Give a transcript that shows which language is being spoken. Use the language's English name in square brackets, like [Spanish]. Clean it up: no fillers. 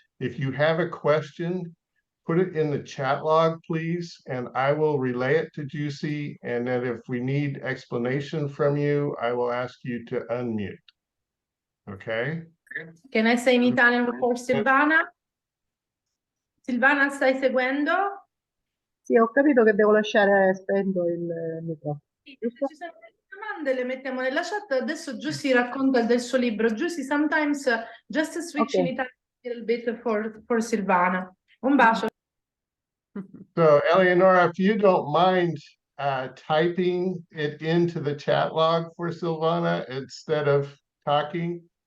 [English] If you have a question, put it in the chat log, please, and I will relay it to Juicy. And then if we need explanation from you, I will ask you to unmute. Okay? Can I say in Italian for Silvana? [Italian] Silvana, stai seguendo? Sì, ho capito che devo lasciare spento il microfono. Sì, se ci sono delle domande le mettiamo nella chat. Adesso Giussi racconta del suo libro. [English] Giussi, sometimes just switch in Ok. Italian a little bit for Silvana. [Italian] Un bacio. [English] So Eleonora, if you don't mind typing it into the chat log for Silvana instead of talking.